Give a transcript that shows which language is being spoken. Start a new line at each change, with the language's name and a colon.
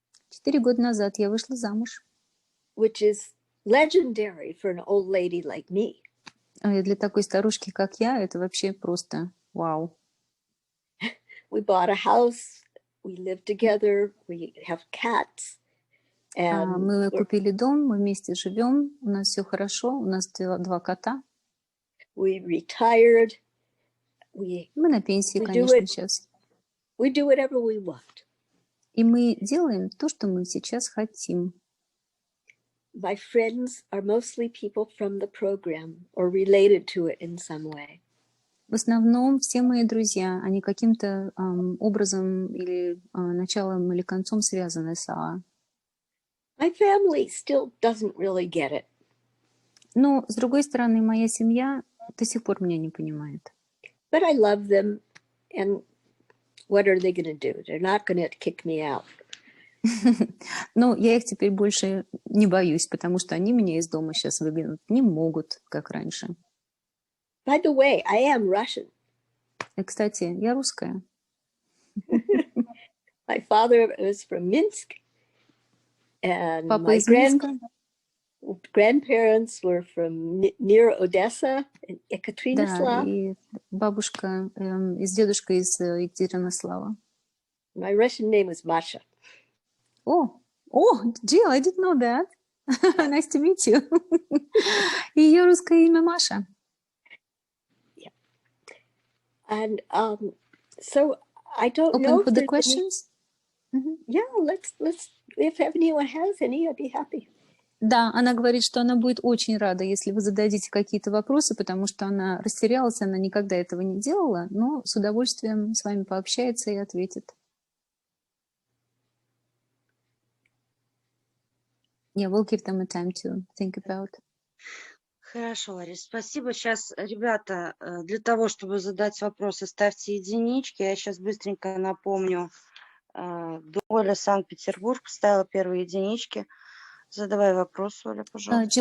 Russian: 4 года назад я вышла замуж.
English: Which is legendary for an old lady like me.
Russian: Для такой старушки, как я, это вообще просто вау.
English: We bought a house, we live together, we have cats.
Russian: Мы купили дом, мы вместе живем, у нас все хорошо, у нас 2 кота.
English: We retired.
Russian: Мы на пенсии, конечно, сейчас.
English: We do whatever we want.
Russian: И мы делаем то, что мы сейчас хотим.
English: My friends are mostly people from the program or related to it in some way.
Russian: В основном все мои друзья, они каким-то образом или началом или концом связаны с АА.
English: My family still doesn't really get it.
Russian: Но, с другой стороны, моя семья до сих пор меня не понимает.
English: But I love them, and what are they going to do? They're not going to kick me out.
Russian: Но я их теперь больше не боюсь, потому что они меня из дома сейчас выгонят не могут, как раньше.
English: By the way, I am Russian.
Russian: И, кстати, я русская.
English: My father was from Minsk, and
Russian: Папа
English: my
Russian: из Минска.
English: grandparents were from near Odessa, in Ekaterinoslav.
Russian: Да, и бабушка и дедушка из Екатеринослава.
English: My Russian name is Masha. Oh, Джилл, I didn't know that. Nice to meet you.
Russian: Ее русское имя Маша.
English: Yeah. And so I don't Open know for the questions? Yeah, let's. If anyone has any, I'd be happy.
Russian: Да, она говорит, что она будет очень рада, если вы зададите какие-то вопросы, потому что она растерялась, она никогда этого не делала, но с удовольствием с вами пообщается и ответит.
English: Yeah, we'll give them a time to think about.
Russian: Хорошо, Ларис, спасибо. Сейчас, ребята, для того, чтобы задать вопросы, ставьте единички. Я сейчас быстренько напомню. Оля, Санкт-Петербург, поставила первые единички. Задавай вопрос, Оля, пожалуйста.